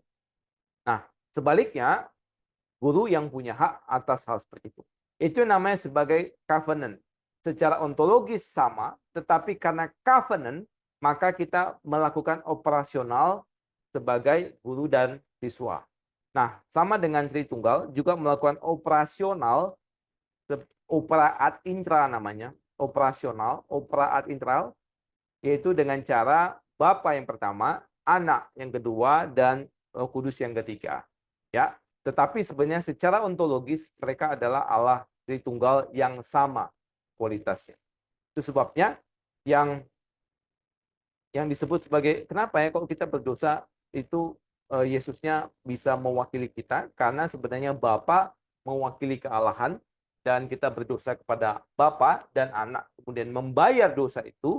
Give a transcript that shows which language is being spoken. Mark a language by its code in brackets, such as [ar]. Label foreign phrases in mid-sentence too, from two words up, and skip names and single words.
[id] Nah, sebaliknya, guru yang punya hak atas hal seperti itu. Itu namanya sebagai covenant. Secara ontologis sama, tetapi karena covenant, maka kita melakukan operasional sebagai guru dan siswa. Nah, sama dengan Tritunggal, juga melakukan operasional, [la] opera ad intra [id] namanya, operasional, [la] opera ad intral, [id] yaitu dengan cara Bapa yang pertama, Anak yang kedua, dan Roh Kudus yang ketiga. Ya, tetapi sebenarnya secara ontologis mereka adalah Allah Tritunggal yang sama kualitasnya. Itu sebabnya yang disebut sebagai kenapa ya kalau kita berdosa itu Yesusnya bisa mewakili kita karena sebenarnya Bapa mewakili kealahan dan kita berdosa kepada Bapa dan Anak kemudian membayar dosa itu.